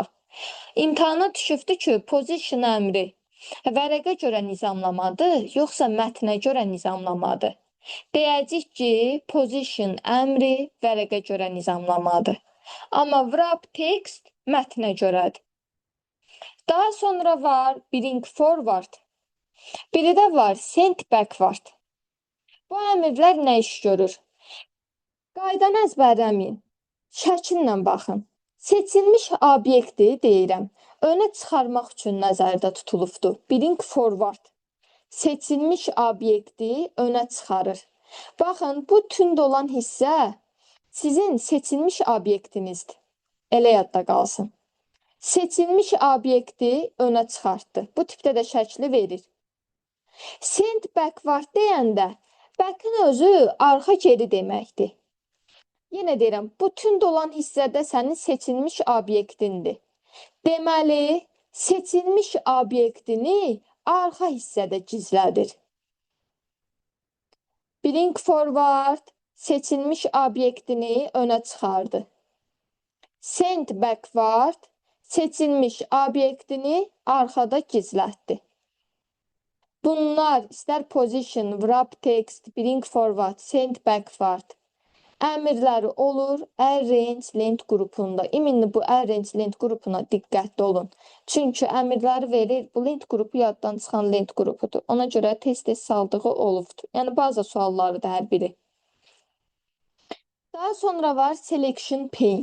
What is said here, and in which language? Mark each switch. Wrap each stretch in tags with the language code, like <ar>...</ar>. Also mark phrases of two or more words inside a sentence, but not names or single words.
<az>İmtahana düşübdür ki, position əmri vərəqə görə nizamlamadır, yoxsa mətnə görə nizamlamadır. Deyəcək ki, position əmri vərəqə görə nizamlamadır. Amma</az> <en>wrap text</en> <az>mətnə görədir. Daha sonra var</az> <en>bring forward.</en> <az>Biri də var</az> <en>send backward.</en> <az>Bu əmrlər nə iş görür? Qaydanı əzbərləməyin. Şəkillə baxın. Seçilmiş obyekti deyirəm. Önə çıxarmaq üçün nəzərdə tutulubdur.</az> <en>Bring forward.</en> <az>Seçilmiş obyekti önə çıxarır. Baxın, bu tünd olan hissə sizin seçilmiş obyektinizdir. Elə yadda qalsın. Seçilmiş obyekti önə çıxartdı. Bu tipdə də şəkli verir.</az> <en>Send backward</en> <az>deyəndə back-ın özü arxa geri deməkdir. Yenə deyirəm, bu tünd olan hissədə sənin seçilmiş obyektindir. Deməli, seçilmiş obyektini arxa hissədə gizlədir.</az> <en>Bring forward</en> <az>seçilmiş obyektini önə çıxardı.</az> <en>Send backward</en> <az>seçilmiş obyektini arxada gizlətdi. Bunlar istər</az> <en>position, wrap text, bring forward, send backward</en> <az>əmrləri olur</az> <en>arrange length</en> <az>qrupunda. İminli bu</az> <en>arrange length</en> <az>qrupuna diqqətli olun. Çünki əmrləri verir, bu length qrupu yaddan çıxan length qrupudur. Ona görə test saldığı olubdur. Yəni baza sualları da hər biri. Daha sonra var</az> <en>selection pane.</en>